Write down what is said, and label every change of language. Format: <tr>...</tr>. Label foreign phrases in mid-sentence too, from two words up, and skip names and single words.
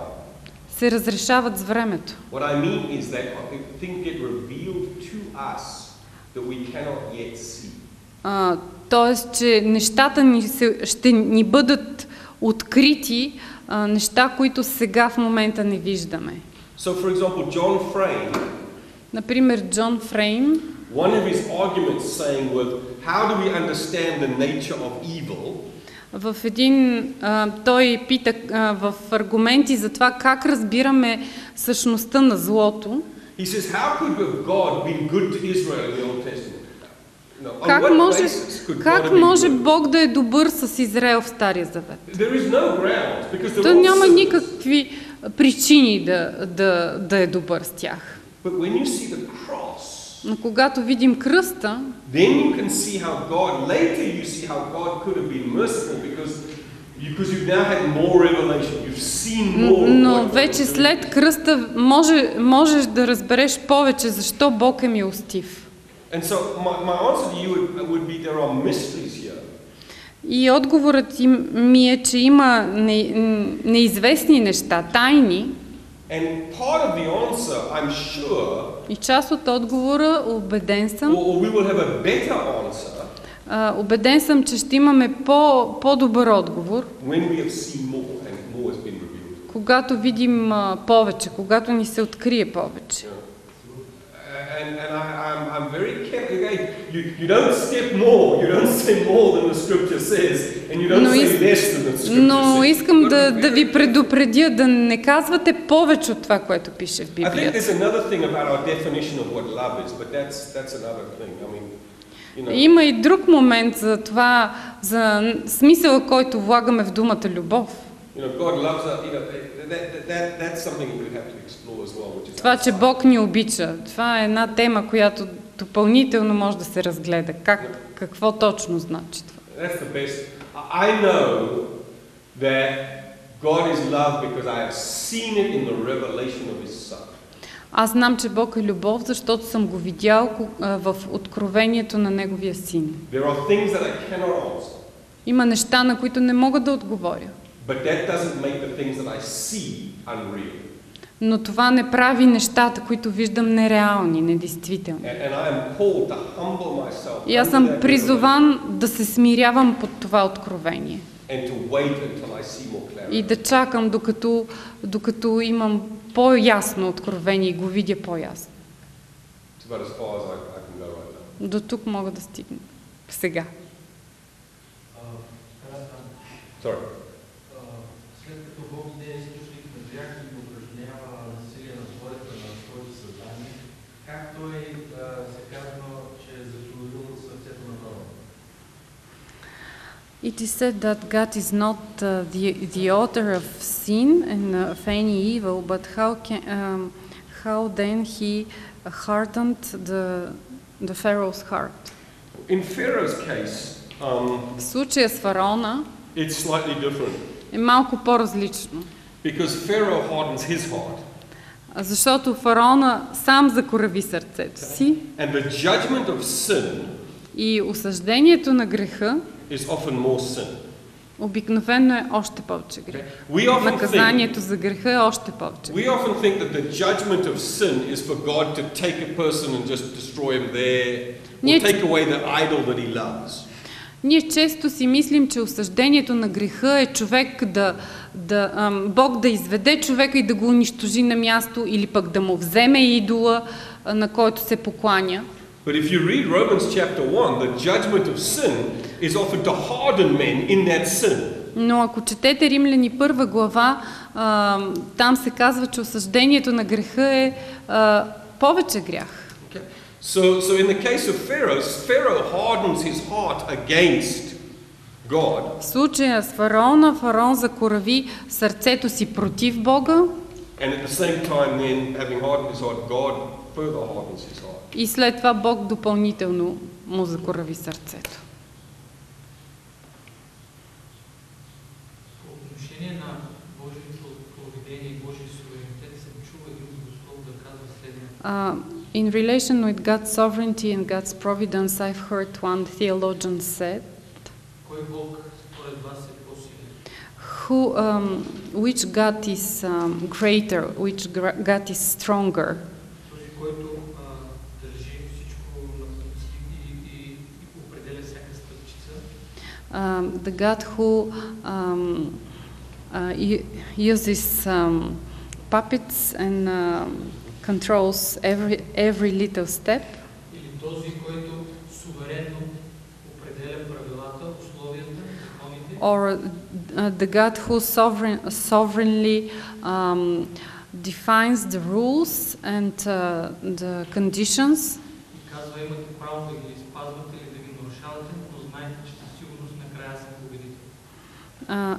<bg>се разрешават с времето.</bg> <en>What I mean is that things get revealed to us that we cannot yet see.</en> <bg>Тоест, че нещата ще ни бъдат открити, неща, които сега в момента не виждаме.</bg> <en>So, for example, John Frame,</en> <bg>например, Джон Фрейм,</bg> <en>one of his arguments saying was, how do we understand the nature of evil?</en> <bg>В той пита в аргументи за това как разбираме същността на злото.</bg> <en>He says, how could God be good to Israel in the Old Testament?</en> <bg>Как може Бог да е добър с Израел в Стария Завет?</bg> <en>There is no grounds because</en> <bg>То няма никакви причини да е добър с тях.</bg> <en>But when you see the cross,</en> <bg>но когато видим кръста,</bg> <en>then you can see how God, later you see how God could have been merciful because you've now had more revelation, you've seen more.</en> <bg>Но вече след кръста можеш да разбереш повече защо Бог е милостив.</bg> <en>And so my answer to you would be there are mysteries here.</en> <bg>И отговорът ми е, че има неизвестни неща, тайни.</bg> <en>And part of the answer, I'm sure,</en> <bg>и част от отговора, убеден съм,</bg> <en>or we will have a better answer,</en> <bg>убеден съм, че ще имаме по-добър отговор,</bg> <en>when we have seen more and more has been revealed.</en> <bg>Когато видим повече, когато ни се открие повече.</bg> <en>And I'm very careful. Again, you don't step more, you don't say more than the scripture says, and you don't say less than the scripture says.</en> <bg>Но искам да ви предупредя да не казвате повече от това, което пише в Библията.</bg> <en>I think there's another thing about our definition of what love is, but that's another thing. I mean, you know.</en> <bg>Има и друг момент за това, за смисъла, който влагаме в думата любов.</bg> <en>You know, God loves us, you know, that's something we have to explore as well, which is</en> <bg>това, че Бог ни обича, това е една тема, която допълнително може да се разгледа. Какво точно значи това?</bg> <en>That's the best. I know that God is love because I have seen it in the revelation of His Son.</en> <bg>Аз знам, че Бог е любов, защото съм го видял в откровението на Неговия Син.</bg> <en>There are things that I cannot answer.</en> <bg>Има неща, на които не мога да отговоря.</bg> <en>But that doesn't make the things that I see unreal.</en> <bg>Но това не прави нещата, които виждам, нереални, недействителни.</bg> <en>And I am called to humble myself.</en> <bg>И аз съм призован да се смирявам под това откровение.</bg> <en>And to wait until I see more clarity.</en> <bg>И да чакам, докато имам по-ясно откровение и го видя по-ясно.</bg> <en>To about as far as I can go right now.</en> <bg>До тук мога да стигна сега.</bg> <en>Sorry.</en> <bg>След като Бог не е източник на грях и упражнява насилие на волята на своето създание, как той се казва, че е затворил сърцето на народа?</bg> <en>It is said that God is not the author of sin and of any evil, but how then he hardened the Pharaoh's heart. In Pharaoh's case,</en> <bg>В случая с фараона</bg> <en>it's slightly different.</en> <bg>е малко по-различно.</bg> <en>Because Pharaoh hardens his heart.</en> <bg>Защото фараона сам закорави сърцето си</bg> <en>And the judgment of sin</en> <bg>и осъждението на греха</bg> <en>is often more sin.</en> <bg>обикновено е още повече грех. Наказанието за греха е още повече.</bg> <en>We often think that the judgment of sin is for God to take a person and just destroy him there, or take away the idol that he loves.</en> <bg>Ние често си мислим, че осъждението на греха е човек Бог да изведе човека и да го унищожи на място, или пък да му вземе идола, на който се покланя.</bg> <en>But if you read Romans chapter 1, the judgment of sin is often to harden men in that sin.</en> <bg>Но ако четете Римляни 1 глава, там се казва, че осъждението на греха е повече грях.</bg> <en>Okay. So in the case of Pharaoh hardens his heart against God.</en> <bg>В случая с фараон закорави сърцето си против Бога.</bg> <en>And at the same time then, having hardened his heart, God further hardens his heart.</en> <bg>И след това Бог допълнително му закорави сърцето. По отношение на Божието провидение и Божия суверенитет съм чувал един богослов да казва следното.</bg> <en>In relation with God's sovereignty and God's providence, I've heard one theologian said,</en> <bg>Кой Бог според вас е по-силен?</bg> <en>which God is greater, which God is stronger?</en> <bg>Този, който държи всичко на пъти и определя всяка стъпчица.</bg> <en>The God who uses puppets and controls every little step.</en> <bg>Или този, който суверенно определя правилата, условията, законите.</bg> <en>Or the God who sovereignly defines the rules and the conditions.</en> <bg>И казва, имате право да ги спазвате или да ги нарушавате, но знаете, че със сигурност накрая съм победител.</bg>